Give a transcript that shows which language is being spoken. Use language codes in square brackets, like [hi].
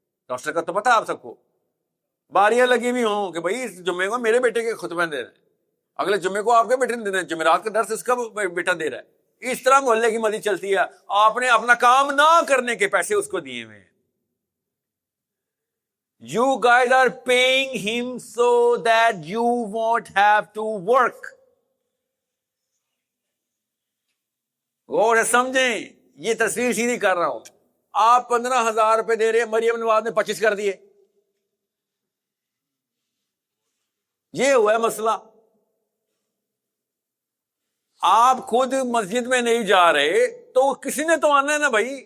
[ur] Rooster کا تو پتا آپ سب کو، باریاں لگی ہوئی ہوں کہ بھائی اس جمعے کو میرے بیٹے کے خطبہ دے رہے ہیں، اگلے جمعے کو آپ کے بیٹے نے دے رہے ہیں، جمعرات کا درس اس کا بیٹا دے رہا ہے. اس طرح محلے کی مسجد چلتی ہے. آپ نے اپنا کام نہ کرنے کے پیسے اس کو دیے ہوئے ہیں. [en] You guys are paying him so that you won't have to work. [ur] غور سے سمجھیں، یہ تصویر سیدھی کر رہا ہوں. آپ 15,000 روپے دے رہے ہیں، مریم نواز نے 25 کر دیے. یہ ہوا ہے مسئلہ. آپ خود مسجد میں نہیں جا رہے تو کسی نے تو آنا ہے نا بھائی.